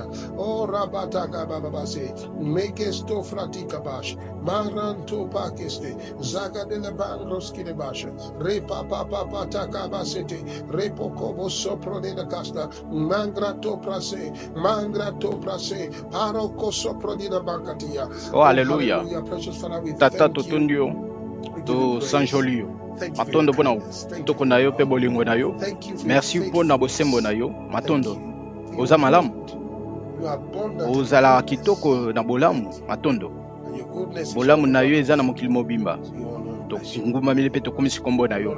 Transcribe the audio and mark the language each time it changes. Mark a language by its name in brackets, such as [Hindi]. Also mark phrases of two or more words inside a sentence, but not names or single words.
[English] Oh, rabataga bababase, mekesto fratika bash, maranto pakeste, zaga de la bangroski de basha, repa papa takabasete, repo kobo sopro de la casta, mangrato prase, paroko sopro de la bancatia. Oh, hallelujah. Precious Father, we [Lingala] Tata [English] thank you. tutundio to sanjolio. [Lingala] Matondo pona utoko na yo pe bolingo na yo. Merci pona bosembo na yo. Matondo. Oza malamu. Ozala kitoko na bolamu. Matondo. Bolamu na yo eza na mokili mobimba. To nguma mili pe to komisi kombo na yo.